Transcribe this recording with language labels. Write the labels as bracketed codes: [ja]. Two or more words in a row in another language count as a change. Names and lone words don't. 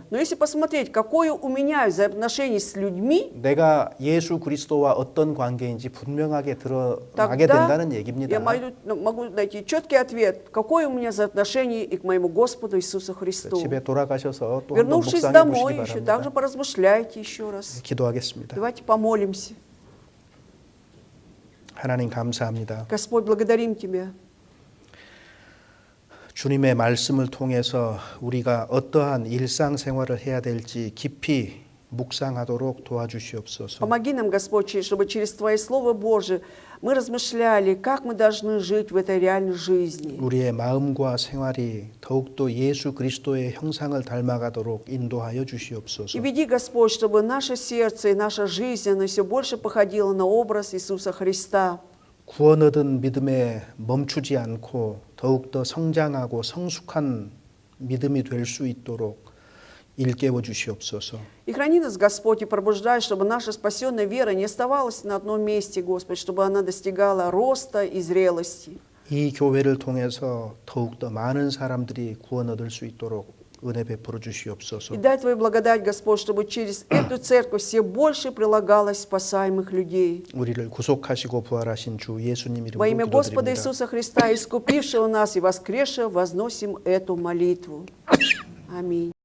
[ru] но если посмотреть, какое у меня взаимоотношение с людьми, [ko] 내가 예수 그리스도와 어떤 관계인지 분명하게 드러나게 [ru] тогда [ko] 된다는 [ru] я [ko] 얘기입니다. [ru] могу найти четкий ответ, какое у меня взаимоотношение и к моему Господу Иисусу Христу. [ko] 집에 돌아가셔서 또 한번 [ru] Вернувшись [ko] 묵상해 [ru] домой, [ko] 보시기 [ru] еще также [ko] 바랍니다. [ru] поразмышляйте еще раз. [ko] 기도하겠습니다. [ru] Давайте помолимся. [ko] 하나님 감사합니다. [ru] Господь, благодарим Тебя. [ko] 주님의 말씀을 통해서 우리가 어떠한 일상생활을 해야 될지 깊이 묵상하도록 도와주시옵소서. [ru] Помоги нам, Господь, чтобы через Твое Слово Божие мы размышляли, как мы должны жить в этой реальной жизни. [ko] 우리의 마음과 생활이 더욱더 예수 그리스도의 형상을 닮아가도록 인도하여 [ru] И [ko] 주시옵소서. [ru] веди, Господь, чтобы наше сердце и наша жизнь, она все больше походила на образ Иисуса Христа. [ko] 구원 얻은 믿음에 멈추지 않고 더욱더 성장하고 성숙한 믿음이 될 수 있도록 일깨워 주시옵소서. [ru] И храни нас, Господь, и пробуждай, чтобы наша спасенная вера не оставалась на одном месте, Господь, чтобы она достигала роста и зрелости. [ko] 이 교회를 통해서 더욱더 많은 사람들이 구원 얻을 수 있도록 은혜 베풀어 주시옵소서. [ru] И дай Твою благодать, Господь, чтобы через эту церковь все больше прилагалось спасаемых людей. [ko] 우리를 구속하시고 부활하신 주 예수님 [ru] Во имя [ko] 이름으로 [ru] Господа [ko] 기도드립니다. [ru] Иисуса Христа, искупившего нас и воскресшего, возносим эту молитву. Аминь.